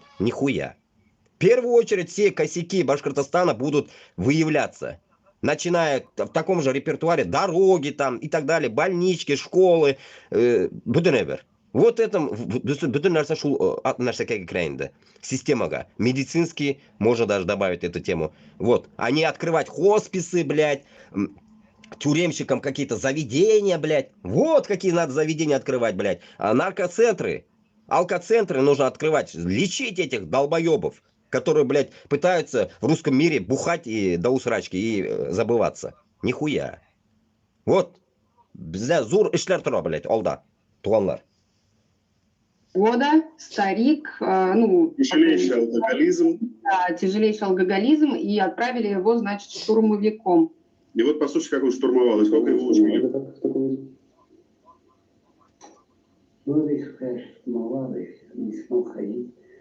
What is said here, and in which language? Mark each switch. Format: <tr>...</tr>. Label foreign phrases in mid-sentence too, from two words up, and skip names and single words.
<ru>Нихуя. В первую очередь все косяки Башкортостана будут выявляться. Начиная в таком же репертуаре дороги там и так далее, больнички, школы, буденебер. Вот это,</ru> <tt>bütün нәрсе шул нәрсәгә кирәк системага.</tt> <ru>Медицинский, можно даже добавить эту тему. Вот, а не открывать хосписы, блядь, тюремщикам какие-то заведения, блядь. Вот какие надо заведения открывать, блядь. А наркоцентры, алкоцентры нужно открывать, лечить этих долбоебов, которые, блядь, пытаются в русском мире бухать и до усрачки и забываться. Нихуя. Вот,</ru> <tt>зур эшләр тора, блядь, алда, туганлар.</tt> <ru>Года, старик, ну... Тяжелейший алкоголизм. Да, тяжелейший алкоголизм, и отправили его, значит, штурмовиком. И вот послушайте, как он штурмовал, и сколько его учили. Ну, их, конечно, штурмовал, и не смог ходить.</ru>